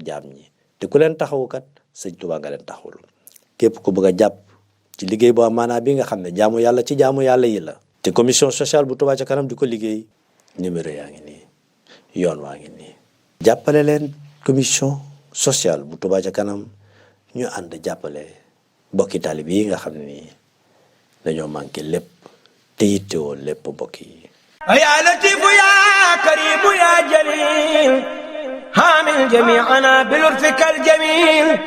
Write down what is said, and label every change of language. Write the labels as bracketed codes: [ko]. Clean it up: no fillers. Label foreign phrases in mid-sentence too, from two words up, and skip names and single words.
[wo] jaam ñi te ku leen taxawukat sëñ Touba nga leen taxawul képp ku bëgg a jàpp ci liggéey boo maanaa bi nga xam ne jaamu yàlla ci jaamu yàlla yi la te [fr] commission sociale [wo] bu Touba ca kanam di ko liggéey numéro yaa ngi nii yoon waa ngi nii jàppale leen [fr] commission sociale [wo] bu Touba ca kanam ñu ànd jàppale bokki taalib yi nga xam ne nii dañoo manqué lépp te yittewoo lépp mbokk yi [ar] يا لطيف يا كريم يا جليل حامل جميعنا بلطفك الجميل.